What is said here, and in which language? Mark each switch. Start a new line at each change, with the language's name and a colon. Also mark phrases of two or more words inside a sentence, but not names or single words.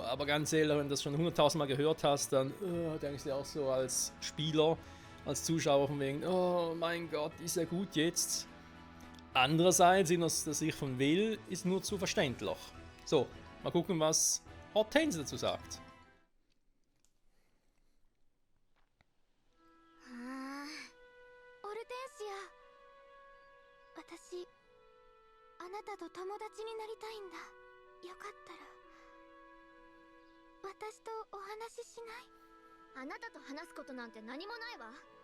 German: Aber ganz ehrlich, wenn du das schon 100.000 Mal gehört hast, dann denkst du auch so als Spieler, als Zuschauer von wegen, oh mein Gott, ist er gut jetzt? Andererseits, aus der Sicht von Will, ist nur zu verständlich. So, mal gucken, was Hortense dazu sagt.
Japanese: オルテンシア、私あなたと友達になりたいんだ。よかったら私とお話ししない？あなたと話すことなんて何もないわ。